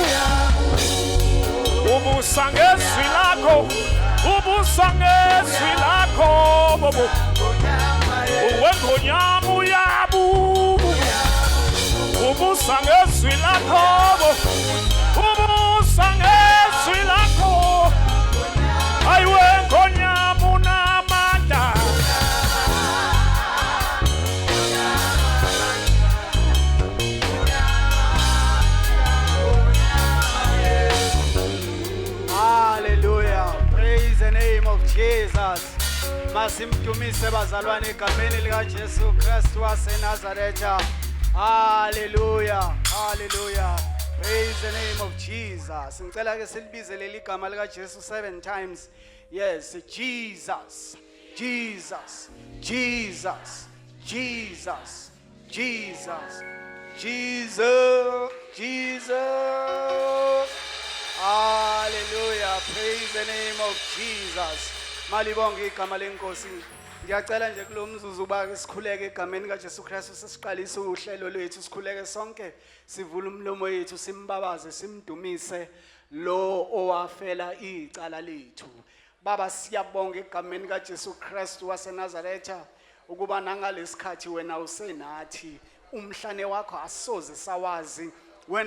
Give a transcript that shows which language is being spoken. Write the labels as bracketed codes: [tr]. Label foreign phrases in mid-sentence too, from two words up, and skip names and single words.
[zu] umusa ngezwi lakho ubusa ngezwi lakho bobo uwengonyama uyabubu ubusa ngezwi lakho ubusa ngezwi lakho ayiwengonyama unamandla [en] Hallelujah. Praise the name of Jesus. [zu] Masimdumise bazalwane egameni lika Jesu Kristu waseNazaretha. [en] Hallelujah. Hallelujah. Praise the name of Jesus. [zu] Ngicela ke silibize leli gama lika Jesu [en] 7 times. Yes, Jesus. Jesus. Jesus. Jesus. Jesus. Jesus. Jesus. Hallelujah. Praise the name of Jesus. [zu] Malibonge igama lenkosi. Ngiyacela nje kulomzuzu ba sikhuleke egameni kaJesu Kristu sesiqalisa uhlelo lwethu sikhuleke sonke sivule umlomo wethu simbabaze simdumise lo owafela icala lethu. Baba siyabonga egameni kaJesu Kristu waseNazaretha ukuba nangalesikhathi wena usenathi umhlane wakho asoze sawazi wena